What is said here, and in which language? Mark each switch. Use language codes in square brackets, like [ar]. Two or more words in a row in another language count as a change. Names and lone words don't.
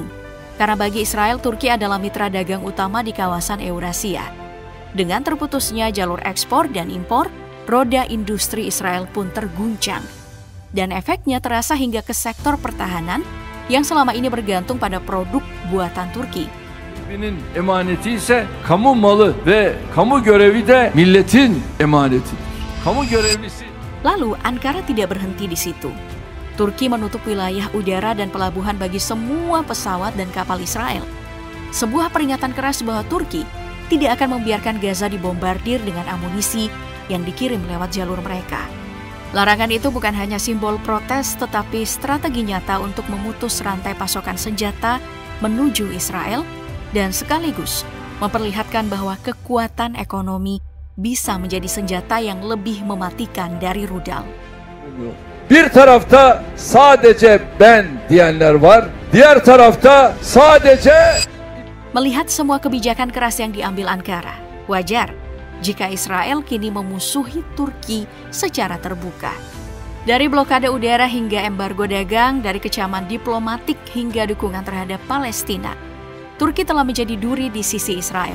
[id] Karena bagi Israel, Turki adalah mitra dagang utama di kawasan Eurasia. Dengan terputusnya jalur ekspor dan impor, roda industri Israel pun terguncang. Dan efeknya terasa hingga ke sektor pertahanan yang selama ini bergantung pada produk buatan Turki. [tr] Milletin emaneti ise kamu malı ve kamu görevi de milletin emanetidir. Kamu görevlisi. [id] Lalu Ankara tidak berhenti di situ. Turki menutup wilayah udara dan pelabuhan bagi semua pesawat dan kapal Israel. Sebuah peringatan keras bahwa Turki tidak akan membiarkan Gaza dibombardir dengan amunisi yang dikirim lewat jalur mereka. Larangan itu bukan hanya simbol protes, tetapi strategi nyata untuk memutus rantai pasokan senjata menuju Israel dan sekaligus memperlihatkan bahwa kekuatan ekonomi bisa menjadi senjata yang lebih mematikan dari rudal. [tr] Bir tarafta sadece ben diyenler var, diğer tarafta sadece. [id] Melihat semua kebijakan keras yang diambil Ankara, wajar jika Israel kini memusuhi Turki secara terbuka. Dari blokade udara hingga embargo dagang, dari kecaman diplomatik hingga dukungan terhadap Palestina, Turki telah menjadi duri di sisi Israel.